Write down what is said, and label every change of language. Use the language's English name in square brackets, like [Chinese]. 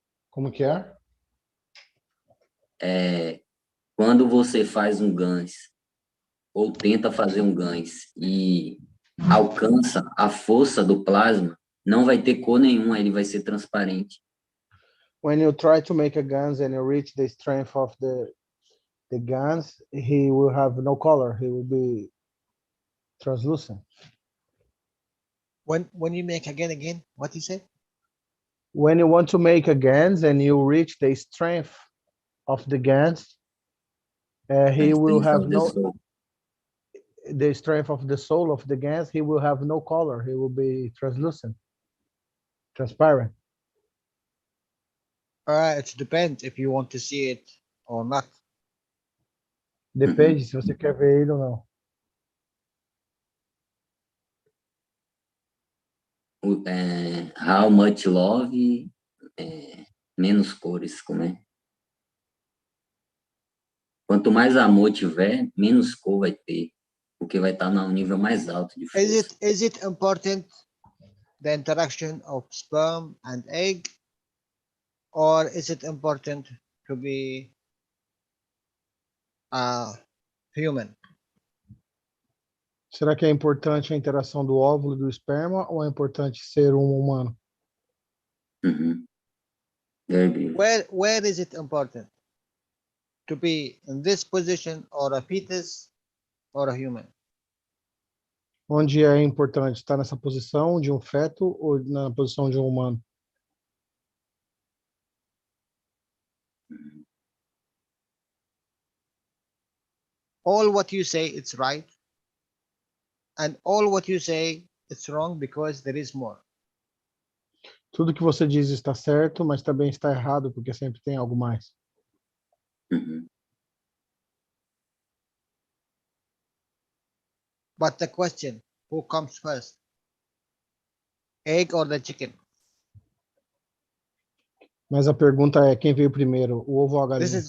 [Portuguese] Como que é? Quando você faz um GANs, ou tenta fazer um GANs e alcança a força do plasma, não vai ter cor nenhuma, ele vai ser transparente. [English] When you try to make a GANs and you reach the strength of the GANs, he will have no color. He will be translucent. When you make again, what you say? When you want to make a GANs and you reach the strength of the GANs, he will have no the strength of the soul of the GANs. He will have no color. He will be translucent, transparent. It depends if you want to see it or not. [Portuguese] Depende se você quer ver ele ou não. [English] How much love, [Portuguese] menos cores, como é? Quanto mais amor tiver, menos cor vai ter, porque vai estar no nível mais alto de força. [English] Is it important the interaction of sperm and egg, or is it important to be human? [Portuguese] Será que é importante a interação do óvulo e do esperma ou é importante ser um humano? [English] Where is it important to be in this position, or a fetus or a human? [Portuguese] Onde é importante estar nessa posição de um feto ou na posição de um humano? [English] All what you say it's right, and all what you say it's wrong because there is more. [Portuguese] Tudo que você diz está certo, mas também está errado porque sempre tem algo mais. [English] But the question, who comes first? Egg or the chicken? [Portuguese] Mas a pergunta é, quem veio primeiro, o ovo ou a galinha?